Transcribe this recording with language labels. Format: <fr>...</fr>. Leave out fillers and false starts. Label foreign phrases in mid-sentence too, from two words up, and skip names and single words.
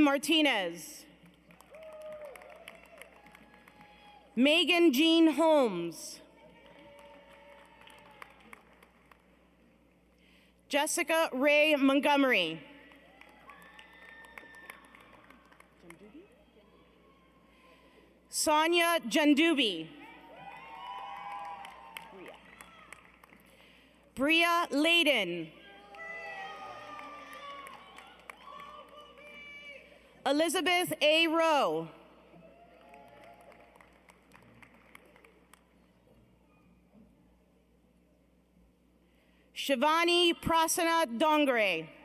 <en>Martinez. Megan Jean Holmes. Jessica Ray Montgomery. Sonia Jandubi. Bria Layden. Elizabeth A. Rowe. Shivani Prasanna Dongre.</en>